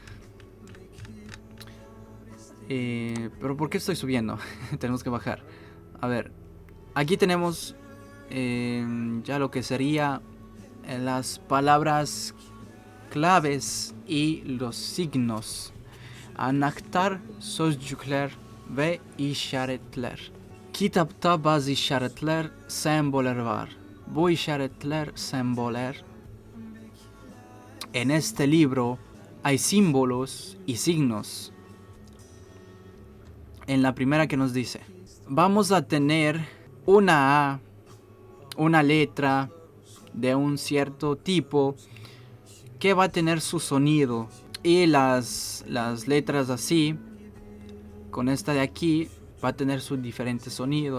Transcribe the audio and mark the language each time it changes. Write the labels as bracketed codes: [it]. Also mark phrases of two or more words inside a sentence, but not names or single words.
[es] Pero ¿por qué estoy subiendo? Tenemos que bajar. A ver, aquí tenemos ya lo que sería las palabras claves y los signos. [tr] Anahtar sözcükler ve işaretler. Kitapta bazı işaretler, semboller var. Bu işaretler, semboller. [es] En este libro hay símbolos y signos. En la primera que nos dice, vamos a tener una A, una letra de un cierto tipo que va a tener su sonido, y las letras así, con esta de aquí, va a tener su diferente sonido.